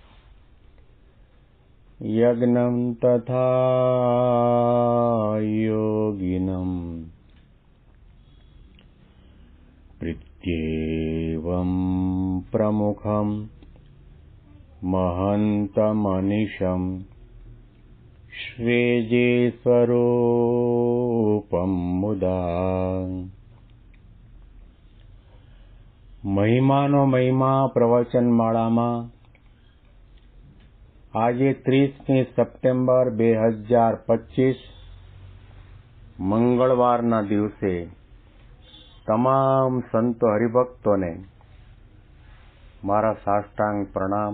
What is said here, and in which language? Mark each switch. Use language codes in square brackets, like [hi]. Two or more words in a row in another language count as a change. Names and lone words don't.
[sa] यज्ञं तथा योगिनम् प्रत्येवं प्रमुखं महन्तमनिशं श्रेजे स्वरूपं मुदा [gu] મહિમાનો મહિમા પ્રવચન માળામાં આજે 30મી સપ્ટેમ્બર 2025 મંગળવારના દિવસે તમામ સંતો હરિભક્તોને મારા સાષ્ટાંગ પ્રણામ.